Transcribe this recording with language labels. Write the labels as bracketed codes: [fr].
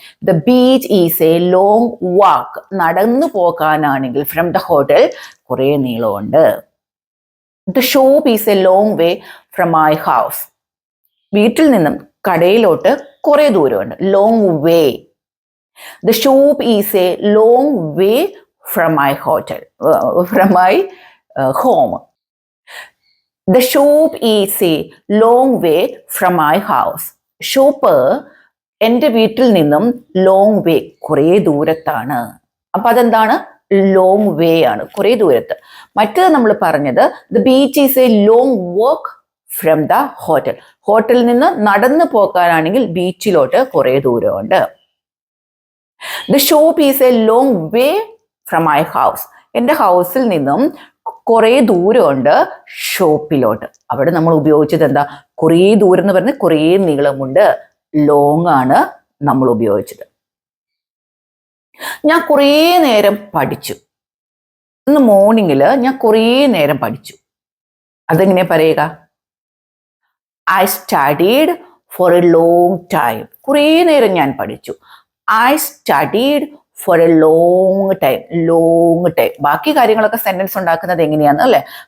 [en] the beach is a long walk, [ml] നടന്നു പോകാനാണെങ്കിൽ [en] from the hotel [ml] കുറെ നീളമുണ്ട്. [en] The shop is a long way from my house. [ml] വീട്ടിൽ നിന്നും കടയിലോട്ട് കുറെ ദൂരമുണ്ട്, [en] Long way. The shop is a long way from my hotel, from my home. The shop is a long way from my house. [ml] Shop എൻ്റെ വീട്ടിൽ നിന്നും [en] long way, [ml] കുറേ ദൂരത്താണ്. അപ്പൊ അതെന്താണ്? [en] long way [ml] ആണ്, കുറേ ദൂരത്ത്. മറ്റേത് നമ്മൾ പറഞ്ഞത് [en] The beach is a long walk from the hotel. [ml] ഹോട്ടലിൽ നിന്ന് നടന്നു പോകാനാണെങ്കിൽ ബീച്ചിലോട്ട് കുറേ ദൂരമുണ്ട്. [en] The shop is a long way from my house. [ml] എൻ്റെ ഹൗസിൽ നിന്നും കുറേ ദൂരമുണ്ട് ഷോപ്പിലോട്ട്. അവിടെ നമ്മൾ ഉപയോഗിച്ചത് എന്താ? കുറേ ദൂരം എന്ന് പറഞ്ഞാൽ കുറേ നീളമുണ്ട്, ലോങ് ആണ് നമ്മൾ ഉപയോഗിച്ചത്. ഞാൻ കുറേ നേരം പഠിച്ചു. ഇന്ന് മോർണിംഗില് ഞാൻ കുറേ നേരം പഠിച്ചു. അതെങ്ങനെയാ പറയുക? [en] I studied for a long time. [ml] കുറേ നേരം ഞാൻ പഠിച്ചു. [en] I studied for a long time. Long time. [ml] ബാക്കി കാര്യങ്ങളൊക്കെ സെന്റൻസ് ഉണ്ടാക്കുന്നത് എങ്ങനെയാണ് അല്ലെ?